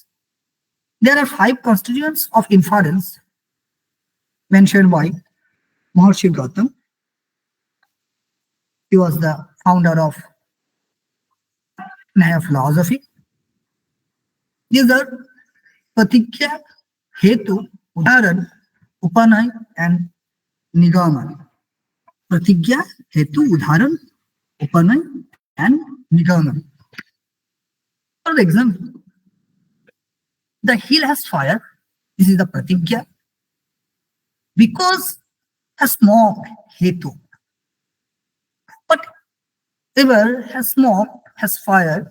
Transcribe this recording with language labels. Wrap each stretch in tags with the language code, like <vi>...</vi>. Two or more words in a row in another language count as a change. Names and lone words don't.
<en>There are 5 constituents of inference mentioned by Maharshi Gautam. He was the founder of Nyaya philosophy. These are</en> <sa>Pratigya, Hetu, Udharan, Upanay, and Nigaman. Pratigya, Hetu, Udharan, Upanay, and Nigaman.</sa> <en>For example, the hill has fire. This is the Pratigya. Because has smoke, Hetu. But river has smoke, has fire.</en>